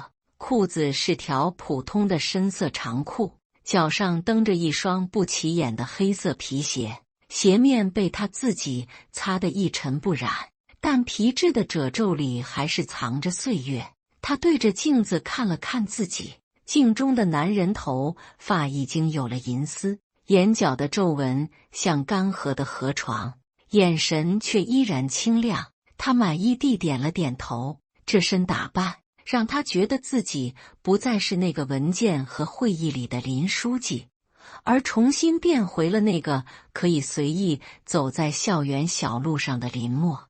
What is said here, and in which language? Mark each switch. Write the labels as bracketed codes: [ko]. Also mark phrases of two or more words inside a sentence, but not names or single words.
[zh] 褲子是條普通的深色長褲，腳上蹬着一雙不起眼的黑色皮鞋，鞋面被他自己擦得一塵不染，但皮質的褶皺裡還是藏着歲月。他对着鏡子看了看自己，鏡中的男人頭髮已經有了銀絲，眼角的皺紋像乾涸的河床，眼神卻依然清亮。他滿意地點了點頭，這身打扮讓他覺得自己不再是那個文件和會議裡的林書記，而重新變回了那個可以隨意走在校園小路上的林默。